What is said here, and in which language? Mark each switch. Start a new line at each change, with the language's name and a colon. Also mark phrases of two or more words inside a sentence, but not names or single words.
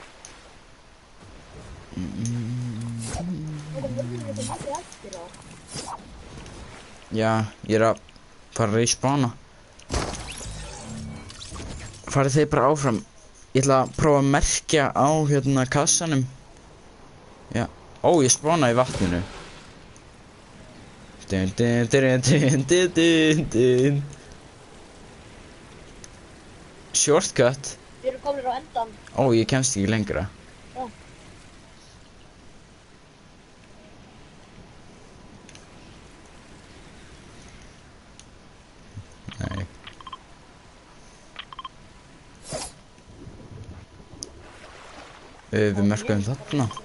Icelandic: Já, ég er að fara að respawna. Farið þið bara áfram. Ég ætla að prófa að merkja á hérna kassanum. Já. Ó, ég spawnaði í vatninu. Dun, dun, dun, dun, dun, dun, dun. Shortcut. Við erum komin á endan. Ó, ég kemst ekki lengra. Já. Nei. Við merkum þarna.